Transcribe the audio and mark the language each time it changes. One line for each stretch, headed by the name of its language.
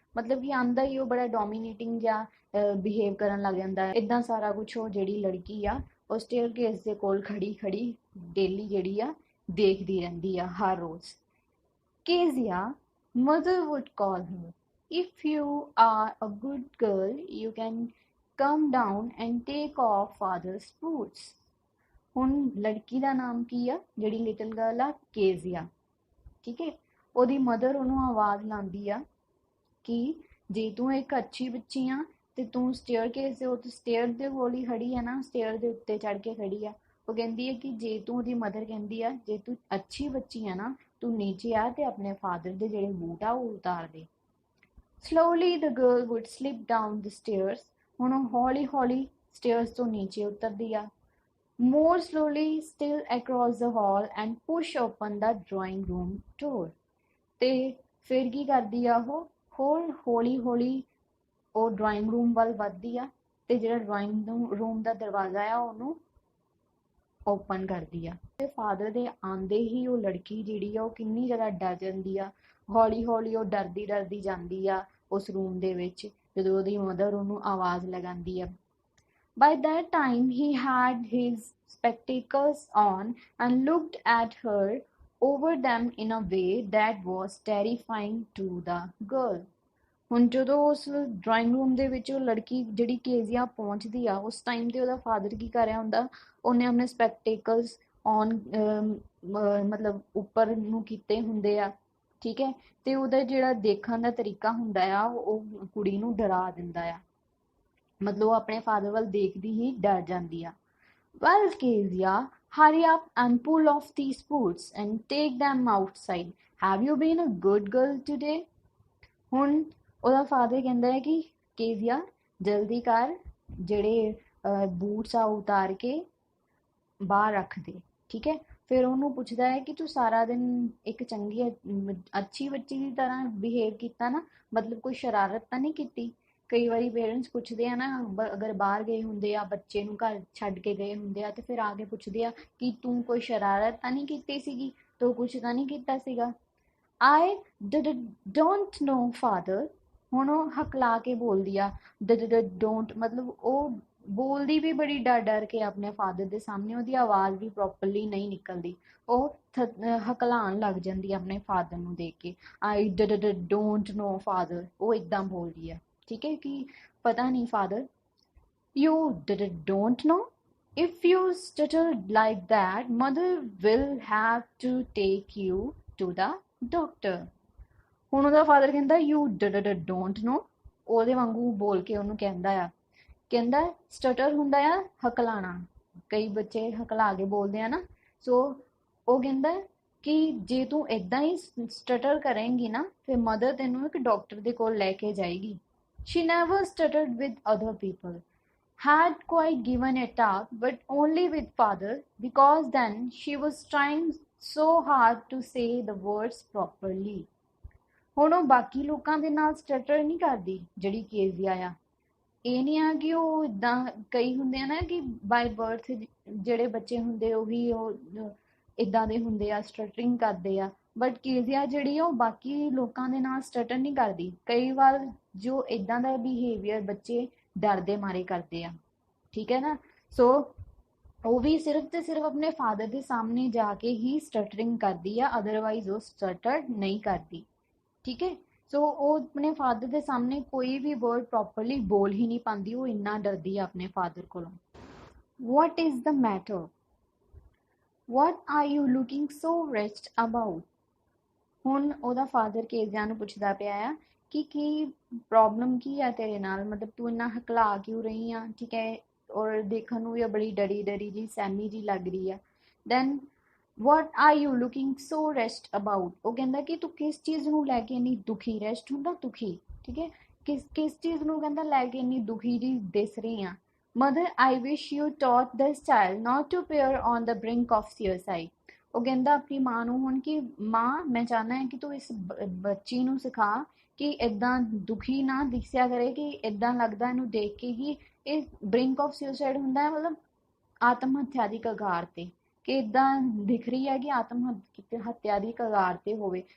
Punjabi: ਮਤਲਬ ਕਿ ਆਂਦਾ ਹੀ ਉਹ ਬੜਾ ਡੋਮੀਨੇਟਿੰਗ ਜਾਂ ਬਿਹੇਵ ਕਰਨ ਲੱਗ ਜਾਂਦਾ ਹੈ। ਇੱਦਾਂ ਸਾਰਾ ਕੁਛ ਉਹ ਜਿਹੜੀ ਲੜਕੀ ਆ ਉਹ ਸਟੇਅਰਕੇਸ ਦੇ ਕੋਲ ਖੜੀ ਡੇਲੀ ਜਿਹੜੀ ਆ ਦੇਖਦੀ ਰਹਿੰਦੀ ਆ ਹਰ ਰੋਜ਼।
English: Kezia, mother would call her. If you are a good girl, you can come down and take off father's boots.
Punjabi: ਹੁਣ ਲੜਕੀ ਦਾ ਨਾਮ ਕੀ ਆ, ਜਿਹੜੀ ਲਿਟਲ ਗਰਲ ਆ, ਕੇਜ਼ੀਆ, ਠੀਕ ਹੈ। ਉਹਦੀ ਮਦਰ ਉਹਨੂੰ ਆਵਾਜ਼ ਲਾਉਂਦੀ ਆ ਕਿ ਜੇ ਤੂੰ ਇੱਕ ਅੱਛੀ ਬੱਚੀ ਆ ਤੇ ਤੂੰ ਸਟੇਅਰਕੇਸ ਦੇ ਉੱਤੇ ਸਟੇਅਰ ਦੇ ਕੋਲ ਹੀ ਖੜੀ ਆ ਨਾ, ਸਟੇਅਰ ਦੇ ਉੱਤੇ ਚੜ ਕੇ ਖੜੀ ਆ। ਉਹ ਕਹਿੰਦੀ ਹੈ ਕਿ ਜੇ ਤੂੰ, ਉਹਦੀ ਮਦਰ ਕਹਿੰਦੀ ਆ, ਜੇ ਤੂੰ ਅੱਛੀ ਬੱਚੀ ਆ ਨਾ, ਤੂੰ ਨੀਚੇ ਆ ਤੇ ਆਪਣੇ ਫਾਦਰ ਦੇ ਜਿਹੜੇ ਬੂਟ ਆ ਉਹ ਉਤਾਰ ਦੇ।
English: Slowly the girl would slip down the stairs.
Punjabi: ਹੁਣ ਉਹ ਹੌਲੀ ਹੌਲੀ ਸਟੇਅਰਸ ਤੋਂ ਨੀਚੇ ਉਤਰਦੀ ਆ।
English: More slowly still across the hall and push open the drawing room door.
Punjabi: ਤੇ ਫਿਰ ਕੀ ਕਰਦੀ ਆ ਉਹ, ਹੋਰ ਹੌਲੀ ਹੌਲੀ ਉਹ ਡਰਾਇੰਗ ਰੂਮ ਵੱਲ ਵੱਧਦੀ ਆ ਤੇ ਜਿਹੜਾ ਡਰਾਇੰਗ ਰੂਮ ਦਾ ਦਰਵਾਜ਼ਾ ਆ ਉਹਨੂੰ ਓਪਨ ਕਰਦੀ ਆ। ਤੇ ਫਾਦਰ ਦੇ ਆਂਦੇ ਹੀ ਉਹ ਲੜਕੀ ਜਿਹੜੀ ਆ ਉਹ ਕਿੰਨੀ ਜ਼ਿਆਦਾ ਡਰ ਜਾਂਦੀ ਆ। ਹੌਲੀ ਹੌਲੀ ਉਹ ਡਰਦੀ ਡਰਦੀ ਜਾਂਦੀ ਆ ਉਸ ਰੂਮ ਦੇ ਵਿੱਚ, ਜਦੋਂ ਉਹਦੀ ਮਦਰ ਉਹਨੂੰ ਆਵਾਜ਼ ਲਗਾਉਂਦੀ ਆ।
English: By that time he had his spectacles on and looked at her over them in a way that was terrifying to the girl.
Punjabi: ਹੁਣ ਜਦੋਂ ਉਸ ਡਰਾਇੰਗ ਰੂਮ ਦੇ ਵਿੱਚ ਉਹ ਲੜਕੀ ਜਿਹੜੀ ਕੇਜ਼ੀਆ ਪਹੁੰਚਦੀ ਆ, ਉਸ ਟਾਈਮ ਤੇ ਉਹਦਾ ਫਾਦਰ ਕੀ ਕਰ ਰਿਹਾ ਹੁੰਦਾ, ਉਹਨੇ ਆਪਣੇ ਸਪੈਕਟੇਕਲਸ ਔਨ ਮਤਲਬ ਉੱਪਰ ਨੂੰ ਕੀਤੇ ਹੁੰਦੇ ਆ, ਠੀਕ ਹੈ। ਤੇ ਉਹਦਾ ਜਿਹੜਾ ਦੇਖਣ ਦਾ ਤਰੀਕਾ ਹੁੰਦਾ ਆ ਉਹ ਕੁੜੀ ਨੂੰ ਡਰਾ ਦਿੰਦਾ ਆ, ਮਤਲਬ ਉਹ ਆਪਣੇ ਫਾਦਰ ਵੱਲ ਦੇਖਦੀ ਹੀ ਡਰ ਜਾਂਦੀ ਆ।
English: Well, Kezia, hurry up and pull off these boots and take them outside. Have you been a good girl today?
Punjabi: ਹੁਣ ਉਹਦਾ ਫਾਦਰ ਕਹਿੰਦਾ ਹੈ ਕਿ ਕੇਜ਼ੀਆ ਜਲਦੀ ਕਰ, ਜਿਹੜੇ ਬੂਟਸ ਆ ਉਤਾਰ ਕੇ ਬਾਹਰ ਰੱਖ ਦੇ, ਠੀਕ ਹੈ। ਫਿਰ ਉਹਨੂੰ ਪੁੱਛਦਾ ਹੈ ਕਿ ਤੂੰ ਸਾਰਾ ਦਿਨ ਇੱਕ ਚੰਗੀ ਅੱਛੀ ਬੱਚੀ ਦੀ ਤਰ੍ਹਾਂ ਬਿਹੇਵ ਕੀਤਾ ਨਾ, ਮਤਲਬ ਕੋਈ ਸ਼ਰਾਰਤ ਤਾਂ ਨਹੀਂ ਕੀਤੀ। ਕਈ ਵਾਰੀ ਪੇਰੈਂਟਸ ਪੁੱਛਦੇ ਆ ਨਾ, ਅਗਰ ਬਾਹਰ ਗਏ ਹੁੰਦੇ ਆ, ਬੱਚੇ ਨੂੰ ਘਰ ਛੱਡ ਕੇ ਗਏ ਹੁੰਦੇ ਆ ਤੇ ਫਿਰ ਆ ਕੇ ਪੁੱਛਦੇ ਆ ਕਿ ਤੂੰ ਕੋਈ ਸ਼ਰਾਰਤ ਤਾਂ ਨਹੀਂ ਕੀਤੀ ਸੀਗੀ, ਤੂੰ ਕੁਛ ਤਾਂ ਨਹੀਂ ਕੀਤਾ ਸੀਗਾ।
English: I don't know father.
Punjabi: ਹੁਣ ਉਹ ਹਕਲਾ ਕੇ ਬੋਲਦੀ ਆ,
English: don't
Punjabi: ਮਤਲਬ ਉਹ ਬੋਲਦੀ ਵੀ ਬੜੀ ਡਰ ਡਰ ਕੇ ਆਪਣੇ ਫਾਦਰ ਦੇ ਸਾਹਮਣੇ, ਉਹਦੀ ਆਵਾਜ਼ ਵੀ ਪ੍ਰੋਪਰਲੀ ਨਹੀਂ ਨਿਕਲਦੀ, ਉਹ ਹਕਲਾਉਣ ਲੱਗ ਜਾਂਦੀ ਆ ਆਪਣੇ ਫਾਦਰ ਨੂੰ ਦੇਖ ਕੇ।
English: I don't know father,
Punjabi: ਉਹ ਇੱਦਾਂ ਬੋਲਦੀ ਆ, ਠੀਕ ਹੈ, ਕਿ ਪਤਾ ਨਹੀਂ father.
English: You don't know? If you stutter like that, mother will have to take you to the doctor.
Punjabi: ਹੁਣ ਉਹਦਾ ਫਾਦਰ ਕਹਿੰਦਾ
English: you don't know,
Punjabi: ਉਹਦੇ ਵਾਂਗੂ ਬੋਲ ਕੇ ਉਹਨੂੰ ਕਹਿੰਦਾ ਆ, ਕਹਿੰਦਾ ਸਟਟਰ ਹੁੰਦਾ ਆ ਹਕਲਾਣਾ, ਕਈ ਬੱਚੇ ਹਕਲਾ ਕੇ ਬੋਲਦੇ ਆ ਨਾ। ਸੋ ਉਹ ਕਹਿੰਦਾ ਕਿ ਜੇ ਤੂੰ ਏਦਾਂ ਹੀ ਸਟਟਰ ਕਰੇਂਗੀ ਨਾ, ਫਿਰ ਮਦਰ ਤੈਨੂੰ ਇੱਕ ਡਾਕਟਰ ਦੇ ਕੋਲ ਲੈ ਕੇ ਜਾਏਗੀ।
English: She never stuttered with other people, had quite given it up, but only with father, because then she was trying so hard to say the words properly.
Punjabi: ਹੁਣ ਉਹ ਬਾਕੀ ਲੋਕਾਂ ਦੇ ਨਾਲ ਸਟਟਰ ਨਹੀਂ ਕਰਦੀ ਜਿਹੜੀ ਕੇਜ਼ੀਆ ਆ। ਇਹ ਨਹੀਂ ਆ ਕਿ ਉਹ ਇੱਦਾਂ, ਕਈ ਹੁੰਦੇ ਆ ਨਾ ਕਿ ਬਾਈ ਬਰਥ ਜਿਹੜੇ ਬੱਚੇ ਹੁੰਦੇ ਉਹੀ ਉਹ ਇੱਦਾਂ ਦੇ ਹੁੰਦੇ ਆ, ਸਟਟਰਿੰਗ ਕਰਦੇ ਆ, ਬਟ ਕੇਜ਼ੀਆ ਜਿਹੜੀ ਆ ਉਹ ਬਾਕੀ ਲੋਕਾਂ ਦੇ ਨਾਲ ਸਟਟਰ ਨਹੀਂ ਕਰਦੀ। ਕਈ ਵਾਰ ਜੋ ਇੱਦਾਂ ਦਾ ਬਿਹੇਵੀਅਰ ਬੱਚੇ ਡਰ ਦੇ ਮਾਰੇ ਕਰਦੇ ਆ, ਠੀਕ ਹੈ ਨਾ। ਸੋ ਉਹ ਵੀ ਸਿਰਫ ਤੇ ਸਿਰਫ ਆਪਣੇ ਫਾਦਰ ਦੇ ਸਾਹਮਣੇ ਜਾ ਕੇ ਹੀ ਸਟਟਰਿੰਗ ਕਰਦੀ ਆ, ਅਦਰਵਾਈਜ਼ ਉਹ ਸਟਟਰ ਨਹੀਂ ਕਰਦੀ, ਠੀਕ ਹੈ। ਸੋ ਉਹ ਆਪਣੇ ਫਾਦਰ ਦੇ ਸਾਹਮਣੇ ਕੋਈ ਵੀ ਵਰਡ ਪ੍ਰੋਪਰਲੀ ਬੋਲ ਹੀ ਨਹੀਂ ਪਾਉਂਦੀ, ਉਹ ਇੰਨਾ ਡਰਦੀ ਆ ਆਪਣੇ ਫਾਦਰ ਕੋਲੋਂ।
English: What is the matter? What are you looking so wretched about?
Punjabi: ਹੁਣ ਉਹਦਾ ਫਾਦਰ ਕੇਜ਼ੀਆ ਨੂੰ ਪੁੱਛਦਾ ਪਿਆ ਆ ਕਿ ਕੀ ਪ੍ਰੋਬਲਮ ਕੀ ਆ ਤੇਰੇ ਨਾਲ, ਮਤਲਬ ਤੂੰ ਇੰਨਾ ਹਕਲਾ ਕਿਉਂ ਰਹੀ ਆ, ਠੀਕ ਹੈ, ਔਰ ਦੇਖਣ ਨੂੰ ਵੀ ਬੜੀ ਡਰੀ ਡਰੀ ਜੀ ਸੈਮੀ ਜੀ ਲੱਗ ਰਹੀ ਆ।
English: Then what are you looking so wretched about?
Punjabi: ਉਹ ਕਹਿੰਦਾ ਕਿ ਤੂੰ ਕਿਸ ਚੀਜ਼ ਨੂੰ ਲੈ ਕੇ ਇੰਨੀ ਦੁਖੀ, ਰੈਸਟ ਹੁੰਦਾ ਦੁਖੀ, ਠੀਕ ਹੈ, ਕਿਸ ਚੀਜ਼ ਨੂੰ ਕਹਿੰਦਾ ਲੈ ਕੇ ਇੰਨੀ ਦੁਖੀ ਜੀ ਦਿਸ ਰਹੀ ਆ।
English: Mother, I wish you taught this child not to appear on the brink of suicide.
Punjabi: ਉਹ ਕਹਿੰਦਾ ਆਪਣੀ ਮਾਂ ਨੂੰ ਹੁਣ ਕਿ ਮਾਂ ਮੈਂ ਚਾਹੁੰਦਾ ਹੈ ਕਿ ਤੂੰ ਇਸ ਬੱਚੀ ਨੂੰ ਸਿਖਾ ਕਿ ਏਦਾਂ ਦੁਖੀ ਨਾ ਦਿਸਿਆ ਕਰੇ, ਕਿ ਏਦਾਂ ਲੱਗਦਾ ਇਹਨੂੰ ਦੇਖ ਕੇ ਕਿ ਇਹ ਬ੍ਰਿੰਕ ਆਫ ਸੁਸਾਈਡ ਹੁੰਦਾ ਹੈ, ਮਤਲਬ ਆਤਮ ਹੱਤਿਆ ਦੀ ਕਗਾਰ ਤੇ, ਕਿ ਇਦਾਂ ਦਿਖ ਰਹੀ ਹੈ ਕਿ ਆਤਮ ਹੱਤਿਆ ਦੀ ਕਗਾਰ ਤੇ ਹੋਵੇ।